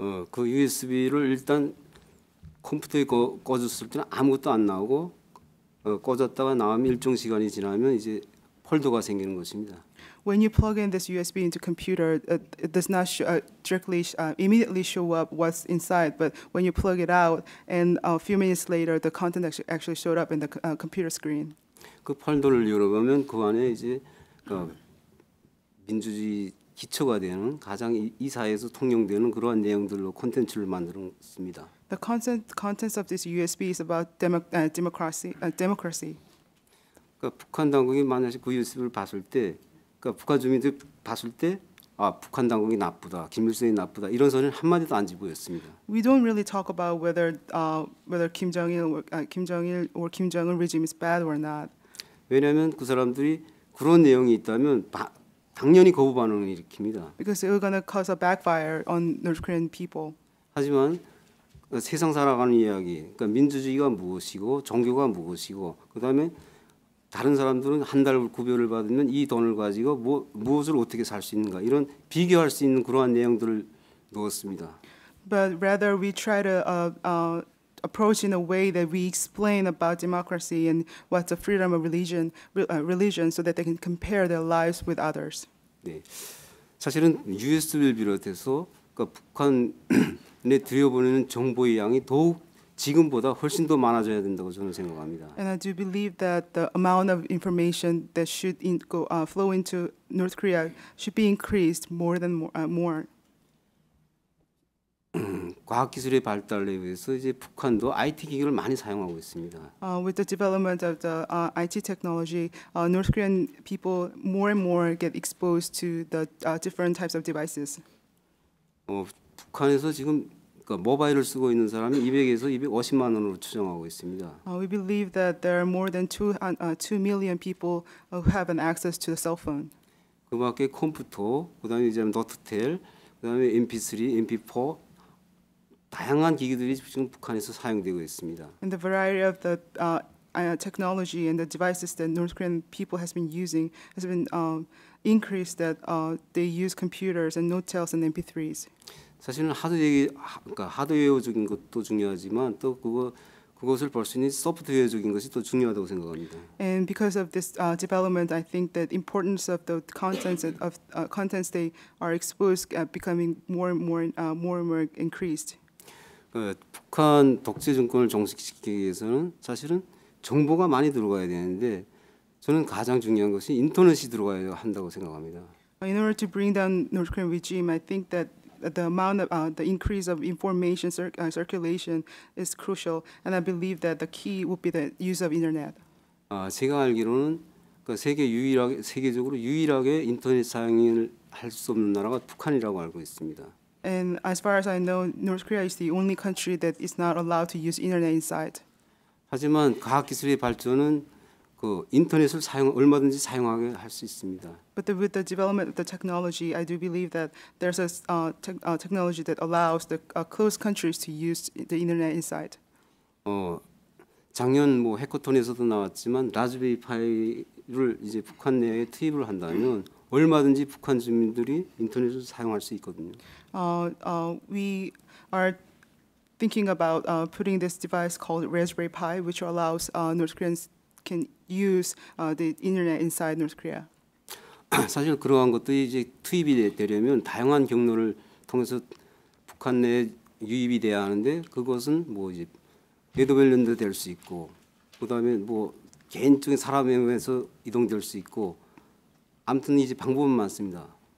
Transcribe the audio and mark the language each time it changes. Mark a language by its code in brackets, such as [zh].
[ko] 그 USB를 일단 컴퓨터에 꽂았을 때는 아무것도 안 나오고 꽂았다가 나오면 일정 시간이 지나면 이제 폴더가 생기는 것입니다. [en] When you plug in this USB into computer, it does not immediately show up what's inside. But when you plug it out, and a few minutes later, the content actually showed up in the computer screen. [ko] 그 폴더를 열어보면 그 안에 이제 민주주의 기초가 되는 가장 이 사회에서 통용되는 그러한 내용들로 콘텐츠를 만들었습니다. [en] The contents of this USB is about democracy. [ko] 그러니까 북한 당국이 만약에 그 USB를 봤을 때, 그러니까 북한 주민들 봤을 때, 아 북한 당국이 나쁘다, 김일성이 나쁘다 이런 소리는 한 마디도 안 지부였습니다. [en] We don't really talk about whether Kim Jong-il or Kim Jong-un regime is bad or not. [ko] 왜냐하면 그 사람들이 그런 내용이 있다면 당연히 거부 반응을 일으킵니다. [en] Because it was going to cause a backfire on North Korean people. [ko] 하지만 세상 살아가는 이야기, 그러니까 민주주의가 무엇이고 종교가 무엇이고, 그다음에 다른 사람들은 한 달 급여를 받으면 이 돈을 가지고 무엇을 어떻게 살 수 있는가 이런 비교할 수 있는 그러한 내용들을 넣었습니다. [en] But rather we try to approach in a way that we explain about democracy and what's the freedom of religion, so that they can compare their lives with others. [ko] 네, 사실은 USB를 비롯해서 그러니까 북한에 들여보내는 정보의 양이 더욱 지금보다 훨씬 더 많아져야 된다고 저는 생각합니다. [en] And I do believe that the amount of information that should flow into North Korea should be increased more. [ko] 과학기술의 발달에 의해서 이제 북한도 IT 기기를 많이 사용하고 있습니다. [en] With the development of the IT technology, North Korean people more and more get exposed to the different types of devices. [ko] 북한에서 지금 그러니까 모바일을 쓰고 있는 사람이 200에서 250만 원으로 추정하고 있습니다. [en] We believe that there are more than 2 million people who have an access to the cell phone. [ko] 그밖에 컴퓨터, 그다음에 이제 노트텔, 그다음에 MP3, MP4 다양한 기기들이 지금 북한에서 사용되고 있습니다. [en] And the variety of the technology and the devices that North Korean people has been using has been increased. That they use computers and notetails and MP3s. [ko] 사실은 그러니까 하드웨어적인 것도 중요하지만 또 그것을 볼 수 있는 소프트웨어적인 것이 또 중요하다고 생각합니다. [en] And because of this development, I think that importance of the contents they are exposed becoming more and more increased. [ko] 북한 독재 정권을 종식시키기 위해서는 사실은 정보가 많이 들어가야 되는데 저는 가장 중요한 것이 인터넷이 들어가야 한다고 생각합니다. [en] In order to bring down North Korean regime, I think that the amount of the increase of information circulation is crucial, and I believe that the key would be the use of internet. [ko] 제가 알기로는 그러니까 세계적으로 유일하게 인터넷 사용을 할 수 없는 나라가 북한이라고 알고 있습니다. [en] And as far as I know, North Korea is the only country that is not allowed to use internet inside. [ko] 하지만 과학기술의 발전은 그 인터넷을 얼마든지 사용하게 할 수 있습니다. [en] But with the development of the technology, I do believe that there's a technology that allows the closed countries to use the internet inside. [ko] 작년 뭐 해커톤에서도 나왔지만 라즈베리 파이를 이제 북한 내에 투입을 한다면 얼마든지 북한 주민들이 인터넷을 사용할 수 있거든요. [en] We are thinking about putting this device called Raspberry Pi, which allows North Koreans can use the internet inside North Korea. [ko] 사실 그러한 것들이 이제 투입이 되려면 다양한 경로를 통해서 북한 내에 유입이 돼야 하는데 그것은 뭐 이제 네더밸랜드 될 수 있고 그다음에 뭐 개인적인 사람에 의해서 이동될 수 있고 아무튼 이제 방법은 많습니다.